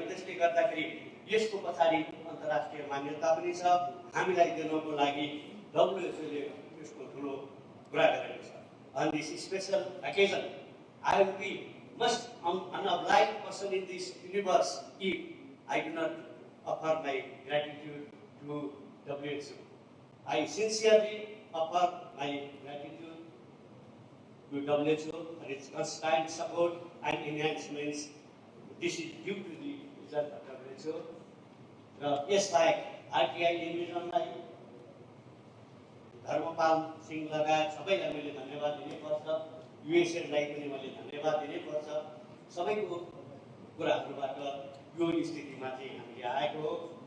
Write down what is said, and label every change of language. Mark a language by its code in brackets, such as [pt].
[ne] त्यसले गर्दाखेरि यसको पछाडि अन्तर्राष्ट्रिय मान्यता पनि छ, हामीलाई दिनको लागि WHO ले यसको ठुलो कुरा गरेको छ। [en] On this special occasion, I will be most unobliged person in this universe if I do not offer my gratitude to WHO. I sincerely offer my gratitude to WHO for its constant support and enhancements. This is due to the result of WHO. [ne] यसबाहेक RTI टेलिभिजनलाई, Dharmpal Singh लगायत सबैलाई मैले धन्यवाद दिनैपर्छ, युएसएलाई पनि मैले धन्यवाद दिनैपर्छ। सबैको कुराहरूबाट यो स्थितिमा चाहिँ हामीले आएको हो।